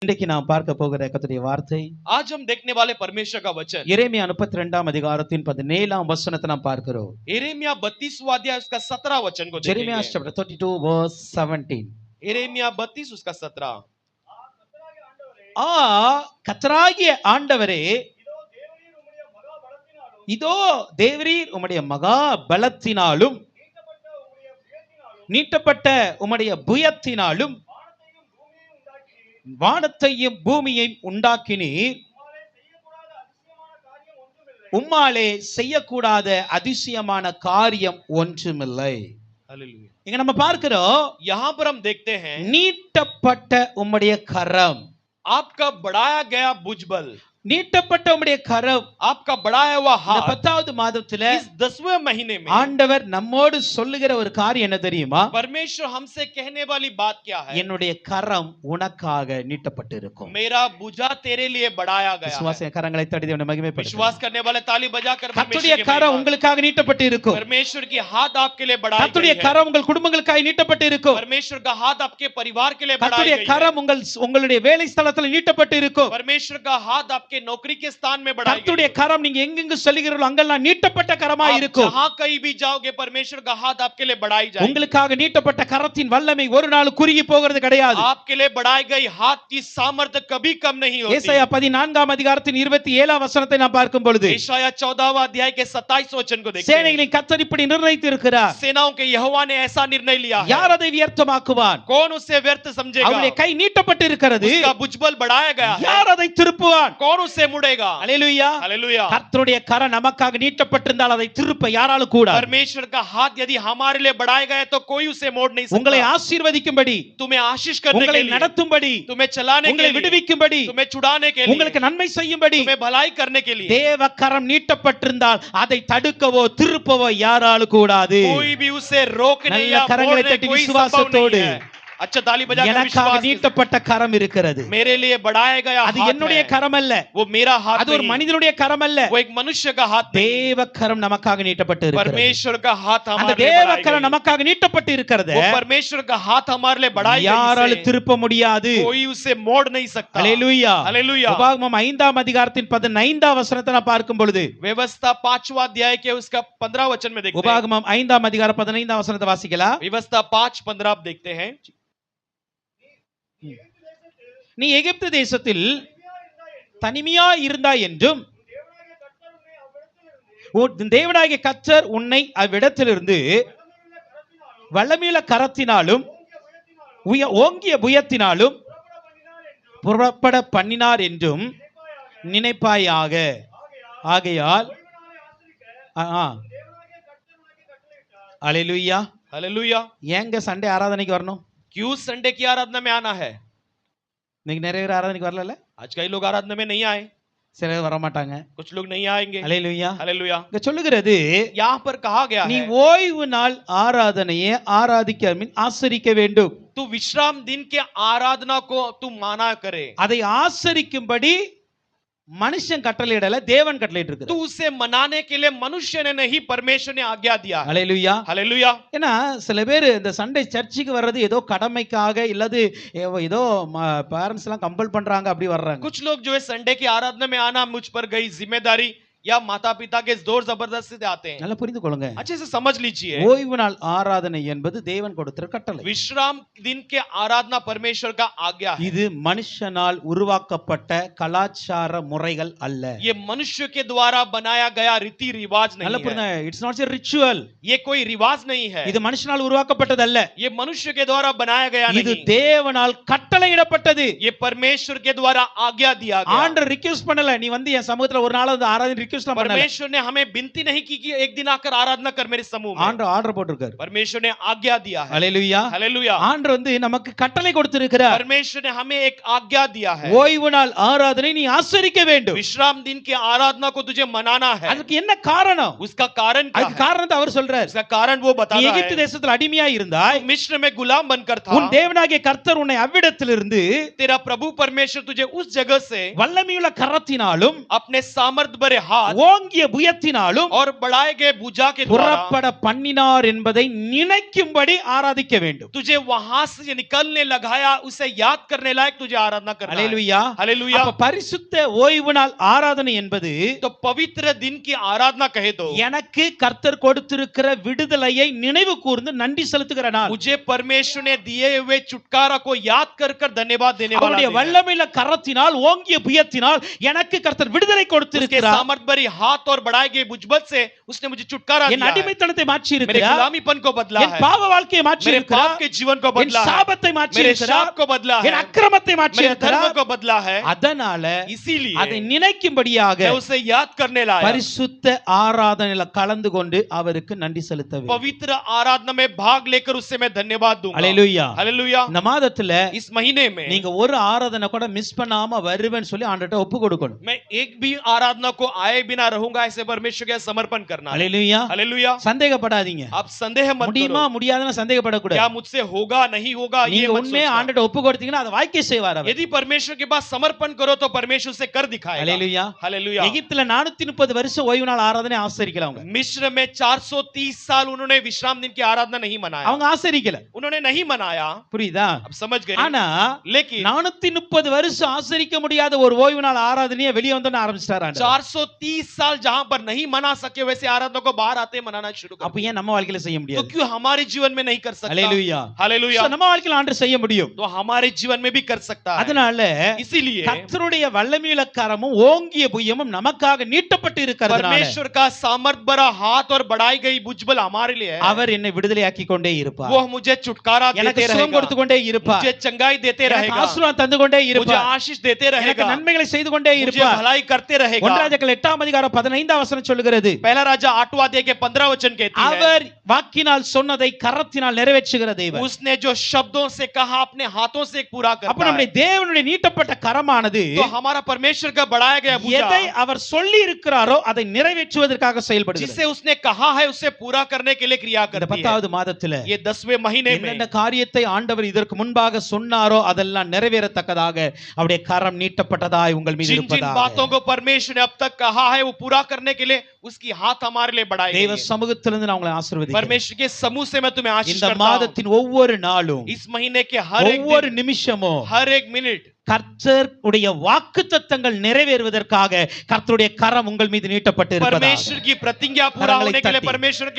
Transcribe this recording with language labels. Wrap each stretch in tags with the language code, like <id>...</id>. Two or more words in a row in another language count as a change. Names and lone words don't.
<ta>இன்றைக்கு நாம் பார்க்க போகிற கர்த்தருடைய வார்த்தை</ta> <hi>आज हम देखने वाले परमेश्वर का वचन</hi> <ta>எரேமியா 32ஆம் அதிகாரத்தின் 17ஆம் வசனத்தை நாம் பார்க்கிறோம்.</ta> <hi>यिर्मयाह 32वां अध्याय उसका 17 वचन को Jeremiah देखेंगे.</hi> <en>chapter 32 verse 17.</en> <hi>यिर्मयाह 32 उसका 17.</hi> <ta>கர்த்தராகிய ஆண்டவரே, இதோ தேவரீர் உம்முடைய மகா பலத்தினாலும் நீட்டப்பட்ட உம்முடைய புயத்தினாலும் வானத்தையும் பூமியையும் உண்டாக்கினீர். உம்மாலே செய்யக்கூடாத அதிசயமான காரியம் ஒன்றுமில்லை. இங்க நம்ம பார்க்கிறோம்,</ta> <hi>यहाँ पर हम देखते हैं</hi> <ta>நீட்டப்பட்ட உம்முடைய கரம்,</ta> <hi>आपका बढ़ाया गया भुजबल,</hi> <ta>நீட்டப்பட்ட உம்முடைய கரம்,</ta> <hi>आपका बढ़ाया हुआ</hi> <ta>இந்த</ta> <hi>हाथ</hi> <ta>10வது மாதத்துல</ta> <hi>इस 10वें महीने में</hi> <ta>ஆண்டவர் நம்மோடு சொல்லுகிற ஒரு காரியம் என்ன தெரியுமா?</ta> <hi>परमेश्वर हमसे कहने वाली बात क्या है?</hi> <ta>என்னுடைய கரம் உனக்காக நீட்டப்பட்டு இருக்கும்.</ta> <hi>मेरा भुजा तेरे लिए बढ़ाया गया है.</hi> <ta>விசுவாச கரங்களை தட்டி தேவனை மகிமைப்படுத்துங்க.</ta> <hi>विश्वास करने वाले ताली बजाकर</hi> <ta>கர்த்தருடைய கரம் உங்களுக்காக நீட்டப்பட்டு இருக்கும்.</ta> <hi>परमेश्वर की हाथ आपके लिए बढ़ाई गई</hi> <ta>கர்த்தருடைய</ta> <hi>है.</hi> <ta>கரம் உங்கள் குடும்பங்களுக்காக நீட்டப்பட்டு இருக்கும்.</ta> <hi>परमेश्वर का हाथ आपके परिवार के लिए बढ़ाई</hi> <ta>கர்த்தருடைய</ta> <hi>गई है.</hi> <ta>கரம் உங்களுடைய வேலை ஸ்தலத்தில் நீட்டப்பட்டு இருக்கும்.</ta> <hi>परमेश्वर का हाथ आपके नौकरी के स्थान में बढ़ाई गई</hi> <ta>கர்த்தருடைய</ta> <hi>है.</hi> <ta>கரம் நீங்க எங்கெங்கு செல்கிறீர்களோ அங்கெல்லாம் நீட்டப்பட்ட கரமாய் இருக்கும்.</ta> <hi>जहां कहीं भी जाओगे परमेश्वर का हाथ आपके लिए बढ़ाई जाएगी.</hi> <ta>உங்களுக்காக நீட்டப்பட்ட கரத்தின் வல்லமை ஒரு நாள் குறுகி போகிறது கிடையாது.</ta> <hi>आपके लिए बढ़ाई गई हाथ की सामर्थ्य कभी कम नहीं होती.</hi> <ta>ஏசாயா 14ஆம் அதிகாரத்தின் 27ஆம் வசனத்தை நாம் பார்க்கும் பொழுது</ta> <hi>यशायाह 14वां अध्याय के 27 वचन को देखते हैं.</hi> <ta>சேனைகளின் கர்த்தர் இப்படி நிர்ணயித்து இருக்கிறார்.</ta> <hi>सेनाओं के यहोवा ने ऐसा निर्णय लिया है.</hi> <ta>யார் அதை வியர்த்தமாக்குவான்?</ta> <hi>कौन उसे व्यर्थ समझेगा?</hi> <ta>அவருடைய கை நீட்டப்பட்டு இருக்கிறது.</ta> <hi>उसका भुजबल बढ़ाया गया है.</hi> <ta>யார் அதை திருப்புவான்?</ta> <hi>कौन उसे मुड़ेगा?</hi> <ta>அல்லேலூயா.</ta> <hi>हालेलुया.</hi> <ta>கர்த்தருடைய கரம் நமக்காக நீட்டப்பட்டிருந்தால் அதை திருப்ப யாராலும் கூடாது.</ta> <hi>परमेश्वर का हाथ यदि हमारे लिए बढ़ाया गया तो कोई उसे मोड़ नहीं</hi> <ta>உங்களை</ta> <hi>सकता.</hi> <ta>ஆசீர்வதிக்கும்படி,</ta> <hi>तुम्हें आशीष करने के</hi> <ta>உங்களை</ta> <hi>लिए,</hi> <ta>நடத்தும்படி,</ta> <hi>तुम्हें चलाने के</hi> <ta>உங்களை</ta> <hi>लिए,</hi> <ta>விடுவிக்கும்படி,</ta> <hi>तुम्हें छुड़ाने के लिए,</hi> <ta>உங்களுக்கு நன்மை செய்யும்படி</ta> <hi>तुम्हें भलाई करने के लिए</hi> <ta>தேவ கரம் நீட்டப்பட்டிருந்தால் அதை தடுக்கவோ திருப்பவோ யாராலும் கூடாது.</ta> <hi>कोई भी उसे रोकने</hi> <ta>நல்ல</ta> <hi>या</hi> <ta>கரங்களை</ta> <hi>मोड़ने</hi> <ta>தட்டி</ta> <hi>कोई संभव</hi> <ta>விசுவாசத்தோடு,</ta> <hi>नहीं है. अच्छा ताली बजाकर</hi> <ta>எனக்காக</ta> <hi>विश्वास से,</hi> <ta>நீட்டப்பட்ட கரம் இருக்கிறது.</ta> <hi>मेरे लिए बढ़ाया गया</hi> <ta>அது</ta> <hi>हाथ</hi> <ta>என்னுடைய</ta> <hi>है.</hi> <ta>கரம் அல்ல,</ta> <hi>वो मेरा हाथ</hi> <ta>அது ஒரு</ta> <hi>नहीं,</hi> <ta>மனிதனுடைய கரம் அல்ல,</ta> <hi>वो एक मनुष्य का हाथ नहीं,</hi> <ta>தேவ கரம் நமக்காக நீட்டப்பட்டு இருக்கிறது.</ta> <hi>परमेश्वर का हाथ</hi> <ta>அந்த</ta> <hi>हमारे लिए</hi> <ta>தேவ</ta> <hi>बढ़ाई</hi> <ta>கரம்</ta> <hi>गई.</hi> <ta>நமக்காக நீட்டப்பட்டு இருக்கிறது.</ta> <hi>वो परमेश्वर का हाथ हमारे लिए बढ़ाई गई</hi> <ta>யாராலும்</ta> <hi>से</hi> <ta>திருப்ப முடியாது.</ta> <hi>कोई उसे मोड़ नहीं सकता.</hi> <ta>அல்லேலூயா.</ta> <hi>हालेलुया.</hi> <ta>உபாகமம் 5ஆம் அதிகாரத்தின் 15ஆம் வசனத்தை நான் பார்க்கும் பொழுது,</ta> <hi>व्यवस्था 5वां अध्याय के उसका 15 वचन में देखते हैं.</hi> <ta>உபாகமம் 5ஆம் அதிகாரம் 15ஆம் வசனத்தை வாசிக்கலாம்.</ta> <hi>व्यवस्था 5:15 आप देखते हैं.</hi> <ta>நீ எகிப்து தேசத்தில் தனிமையா இருந்தாய் என்றும் உன் தேவனாகிய கர்த்தர் உன்னை அவ்விடத்திலிருந்து வல்லமையுள்ள கரத்தினாலும் ஓங்கிய புயத்தினாலும் புறப்பட பண்ணினார் என்றும் நினைப்பாயாக. ஆகையால் அல்லேலூயா.</ta> <hi>हालेलुया.</hi> <ta>ஏங்க சண்டே ஆராதனைக்கு வரணும்?</ta> <hi>क्यों संडे की आराधना में आना है?</hi> <ta>இன்னைக்கு நிறைய பேர் ஆராதனைக்கு வரல.</ta> <hi>आज कई लोग आराधना में नहीं आए,</hi> <ta>சிலர் வர மாட்டாங்க.</ta> <hi>कुछ लोग नहीं आएंगे.</hi> <ta>அல்லேலூயா.</ta> <hi>हालेलुया.</hi> <ta>இங்க சொல்லுகிறது,</ta> <hi>यहाँ पर कहा गया</hi> <ta>நீ</ta> <hi>है</hi> <ta>ஓய்வு நாள் ஆராதனையை ஆசரிக்க வேண்டும்.</ta> <hi>तू विश्राम दिन के आराधना को तू माना करे.</hi> <ta>அதை ஆசரிக்கும்படி மனுஷன் கட்டளையிடல, தேவன் கட்டளையிட்டு</ta> <hi>तू</hi> <ta>இருக்கிறார்.</ta> <hi>उसे मनाने के लिए मनुष्य ने नहीं, परमेश्वर ने आज्ञा दिया है.</hi> <ta>அல்லேலூயா.</ta> <hi>हालेलुया.</hi> <ta>ஏன்னா சில பேர் இந்த சண்டே சர்ச்சுக்கு வர்றது ஏதோ கடமைக்காக, இல்லது ஏதோ பேரண்ட்ஸ் எல்லாம் கம்பல் பண்றாங்க அப்படி வர்றாங்க.</ta> <hi>कुछ लोग जो है संडे की आराधना में आना मुझ पर गई जिम्मेदारी या माता पिता के जोर जबरदस्ती से आते हैं.</hi> <ta>நல்லா புரிந்து கொள்ளுங்க.</ta> <hi>अच्छे से समझ लीजिए,</hi> <ta>ஓய்வு நாள் ஆராதனை என்பது தேவன் கொடுத்த கட்டளை.</ta> <hi>विश्राम दिन के आराधना परमेश्वर का आज्ञा है.</hi> <ta>இது மனுஷனால் உருவாக்கப்பட்ட கலாச்சார முறைகள் அல்ல.</ta> <hi>ये मनुष्य के द्वारा बनाया गया रीति रिवाज</hi> <ta>நல்லா</ta> <hi>नहीं</hi> <ta>புரியுதா?</ta> <hi>है.</hi> <en>It's not a ritual.</en> <hi>ये कोई रिवाज नहीं है.</hi> <ta>இது மனுஷனால் உருவாக்கப்பட்டது அல்ல.</ta> <hi>ये मनुष्य के द्वारा बनाया गया</hi> <ta>இது</ta> <hi>नहीं.</hi> <ta>தேவனால் கட்டளையிடப்பட்டது.</ta> <hi>ये परमेश्वर के द्वारा आज्ञा दिया गया.</hi> <ta>ஆண்டவர் ரிக்வெஸ்ட் பண்ணல, நீ வந்து என் சமூகத்துல ஒரு நாள் வந்து ஆராதனை ரிக்வெஸ்ட் பண்ணல.</ta> <hi>परमेश्वर ने हमें विनती नहीं की कि एक दिन आकर आराधना कर मेरे समूह में.</hi> <ta>ஆண்டவர் ஆர்டர் போட்டிருக்காரு.</ta> <hi>परमेश्वर ने आज्ञा दिया है.</hi> <ta>அல்லேலூயா.</ta> <hi>हालेलुया.</hi> <ta>ஆண்டவர் வந்து நமக்கு கட்டளை கொடுத்திருக்கிறார்.</ta> <hi>परमेश्वर ने हमें एक आज्ञा दिया है.</hi> <ta>ஓய்வு நாள் ஆராதனை நீ ஆசரிக்க வேண்டும்.</ta> <hi>विश्राम दिन की आराधना को तुझे मनाना है.</hi> <ta>அதுக்கு என்ன காரணம்?</ta> <hi>उसका कारण क्या</hi> <ta>அதுக்கு</ta> <hi>है?</hi> <ta>காரணத்தை அவர் சொல்றார்.</ta> <hi>उसका कारण वो</hi> <ta>நீ</ta> <hi>बताता</hi> <ta>எகிப்து</ta> <hi>है.</hi> <ta>தேசத்துல அடிமையா இருந்தாய்,</ta> <hi>मिस्र में गुलाम बनकर था.</hi> <ta>உன் தேவனாகிய கர்த்தர் உன்னை அவ்விடத்திலிருந்து</ta> <hi>तेरा प्रभु परमेश्वर तुझे उस जगह से</hi> <ta>வல்லமையுள்ள கரத்தினாலும்</ta> <hi>अपने सामर्थ भरे हाथ बाद</hi> <ta>ஓங்கிய புயத்தினாலும்</ta> <hi>और बढ़ाए गए भुजा के द्वारा</hi> <ta>புறப்பட பண்ணினார் என்பதை நினைக்கும்படி ஆராதிக்க வேண்டும்.</ta> <hi>तुझे वहां से निकलने लगाया, उसे याद करने लायक तुझे आराधना करना है.</hi> <ta>அல்லேலூயா.</ta> <hi>हालेलुया.</hi> <ta>அப்ப பரிசுத்த ஓய்வு நாள் ஆராதனை என்பது</ta> <hi>तो पवित्र दिन की आराधना कहे तो</hi> <ta>எனக்கு கர்த்தர் கொடுத்திருக்கிற விடுதலையை நினைவு கூர்ந்து நன்றி செலுத்துகிற நாள்.</ta> <hi>मुझे परमेश्वर ने दिए हुए छुटकारा को याद कर कर धन्यवाद देने वाला</hi> <ta>அவருடைய</ta> <hi>दिन है.</hi> <ta>வல்லமையுள்ள கரத்தினால் ஓங்கிய புயத்தினால் எனக்கு கர்த்தர் விடுதலை</ta> <hi>उसके</hi> <ta>கொடுத்திருக்கிறார்.</ta> <hi>सामर्थ भरी हाथ और बढ़ाए गए भुजबल से उसने मुझे छुटकारा</hi> <ta>என்</ta> <hi>दिया है.</hi> <ta>அடிமைத்தனத்தை மாற்றி</ta> <hi>मेरे</hi> <ta>இருக்கிறார்.</ta> <hi>गुलामीपन को बदला</hi> <ta>என்</ta> <hi>है,</hi> <ta>பாவ வாழ்க்கையை மாற்றி</ta> <hi>मेरे</hi> <ta>இருக்கிறார்.</ta> <hi>पाप के जीवन को</hi> <ta>என்</ta> <hi>बदला है,</hi> <ta>சாபத்தை மாற்றி</ta> <hi>मेरे</hi> <ta>இருக்கிறார்.</ta> <hi>शाप को बदला</hi> <ta>என்</ta> <hi>है,</hi> <ta>அக்கிரமத்தை மாற்றி</ta> <hi>मेरे धर्म</hi> <ta>இருக்கிறார்.</ta> <hi>को बदला है.</hi> <ta>அதனால</ta> <hi>इसीलिए</hi> <ta>அதை நினைக்கும்படியாக</ta> <hi>मैं उसे याद करने लाया.</hi> <ta>பரிசுத்த ஆராதனையில கலந்து கொண்டு அவருக்கு நன்றி செலுத்த வேண்டும்.</ta> <hi>पवित्र आराधना में भाग लेकर उससे मैं धन्यवाद दूंगा.</hi> <ta>அல்லேலூயா.</ta> <hi>हालेलुया.</hi> <ta>இந்த மாதத்துல</ta> <hi>इस महीने में</hi> <ta>நீங்க ஒரு ஆராதனை கூட மிஸ் பண்ணாம வருவேன்னு சொல்லி ஆண்டவர்ட்ட ஒப்பு கொடுக்கணும்.</ta> <hi>मैं एक भी आराधना को आए बिना रहूंगा, ऐसे परमेश्वर के समर्पण करना है.</hi> <ta>அல்லேலூயா.</ta> <hi>हालेलुया.</hi> <ta>சந்தேகப்படாதீங்க.</ta> <hi>आप संदेह मत</hi> <ta>முடியுமா</ta> <hi>करो.</hi> <ta>முடியாதுன்னு சந்தேகப்படக்கூடாது.</ta> <hi>क्या मुझसे होगा नहीं होगा ये</hi> <ta>நீங்க</ta> <hi>मत</hi> <ta>உண்மையா</ta> <hi>सोचना.</hi> <ta>ஆண்டவர்ட்ட ஒப்பு கொடுத்தீங்கன்னா அதை வாய்க்க செய்வார் அவர்.</ta> <hi>यदि परमेश्वर के पास समर्पण करो तो परमेश्वर से कर दिखाएगा.</hi> <ta>அல்லேலூயா.</ta> <hi>हालेलुया.</hi> <ta>எகிப்துல 430 வருஷம் ஓய்வு நாள் ஆராதனை ஆசரிக்கல அவங்க.</ta> <hi>मिस्र में 430 साल उन्होंने विश्राम दिन की आराधना नहीं मनाया.</hi> <ta>அவங்க ஆசரிக்கல.</ta> <hi>उन्होंने नहीं मनाया.</hi> <ta>புரியுதா?</ta> <hi>अब समझ गए.</hi> <ta>ஆனா</ta> <hi>लेकिन</hi> <ta>430 வருஷம் ஆசரிக்க முடியாத ஒரு ஓய்வு நாள் ஆராதனையை வெளியே வந்து ஆரம்பிச்சிட்டாரு ஆண்டவர்.</ta> <hi>430 साल जहां पर नहीं मना सके वैसे आराधना को बाहर आते मनाना शुरू कर.</hi> <ta>அப்ப ஏன் நம்ம வாழ்க்கையில செய்ய</ta> <hi>तो</hi> <ta>முடியாது?</ta> <hi>क्यों हमारे जीवन में नहीं कर सकता?</hi> <ta>அல்லேலூயா.</ta> <hi>हालेलुया.</hi> <ta>So, நம்ம வாழ்க்கையில ஆண்டவர் செய்ய முடியும்.</ta> <hi>तो हमारे जीवन में भी कर सकता है.</hi> <ta>அதனால</ta> <hi>इसीलिए</hi> <ta>கர்த்தருடைய வல்லமையுள்ள கரமும் ஓங்கிய புயமும் நமக்காக நீட்டப்பட்டு இருக்கிறதுனால</ta> <hi>परमेश्वर का सामर्थ भरा हाथ और बढ़ाई गई भुजबल हमारे लिए है.</hi> <ta>அவர் என்னை விடுதலையாக்கி கொண்டே இருப்பார்.</ta> <hi>वो मुझे छुटकारा</hi> <ta>எனக்கு</ta> <hi>देते</hi> <ta>சுகம்</ta> <hi>रहेगा,</hi> <ta>கொடுத்து கொண்டே இருப்பார்.</ta> <hi>मुझे चंगाई देते</hi> <ta>எனக்கு</ta> <hi>रहेगा,</hi> <ta>ஆசீர்வாதம் தந்து கொண்டே</ta> <hi>मुझे</hi> <ta>இருப்பார்.</ta> <hi>आशीष देते</hi> <ta>எனக்கு</ta> <hi>रहेगा,</hi> <ta>நன்மைகளை செய்து கொண்டே</ta> <hi>मुझे</hi> <ta>இருப்பார்.</ta> <hi>भलाई करते रहेगा.</hi> <ta>1 ராஜாக்கள் 8ஆம் அதிகாரம் 15ஆம் வசனம் சொல்லுகிறது,</ta> <hi>पहला राजा 8वां अध्याय के 15 वचन कहती है,</hi> <ta>அவர் வாக்கினால் சொன்னதை கரத்தினால் நிறைவேற்றுகிற தேவன்.</ta> <hi>उसने जो शब्दों से कहा अपने हाथों से पूरा</hi> <ta>அப்ப</ta> <hi>करता</hi> <ta>நம்முடைய</ta> <hi>है.</hi> <ta>தேவனுடைய நீட்டப்பட்ட கரமானது</ta> <hi>तो हमारा परमेश्वर का बढ़ाया गया</hi> <ta>எதை</ta> <hi>भुजा</hi> <ta>அவர் சொல்லி இருக்கிறாரோ அதை நிறைவேற்றுவதற்காக செயல்படுகிறது.</ta> <hi>जिसे उसने कहा है उसे पूरा करने के लिए क्रिया</hi> <ta>இந்த</ta> <hi>करती है.</hi> <ta>10வது மாதத்துல</ta> <hi>ये 10वें महीने में</hi> <ta>என்னென்ன காரியத்தை ஆண்டவர் இதற்கு முன்பாக சொன்னாரோ அதெல்லாம் நிறைவேறத்தக்கதாக அவருடைய கரம் நீட்டப்பட்டதாய் உங்கள் மீது</ta> <hi>जिन जिन</hi> <ta>இருப்பதாக.</ta> <hi>बातों को परमेश्वर ने अब तक कहा है वो पूरा करने के लिए उसकी हाथ हमारे लिए बढ़ाई</hi> <ta>தேவ</ta> <hi>गई है.</hi> <ta>சமூகத்திலிருந்து நான் உங்களை ஆசீர்வதிக்கிறேன்.</ta> <hi>परमेश्वर के समूह से मैं तुम्हें आशीष</hi> <ta>இந்த</ta> <hi>करता हूं.</hi> <ta>மாதத்தின் ஒவ்வொரு நாளும்</ta> <hi>इस महीने के हर एक</hi> <ta>ஒவ்வொரு</ta> <hi>दिन,</hi> <ta>நிமிஷமும்</ta> <hi>हर एक मिनट</hi> <ta>கர்த்தருடைய வாக்குத்தத்தங்கள் நிறைவேறுவதற்காக கர்த்தருடைய கரம் உங்கள் மீது நீட்டப்பட்டு இருப்பதாக.</ta> <hi>परमेश्वर की प्रतिज्ञा पूरा</hi> <ta>கரங்களை</ta> <hi>होने के लिए</hi> <ta>தட்டி,</ta> <hi>परमेश्वर के</hi>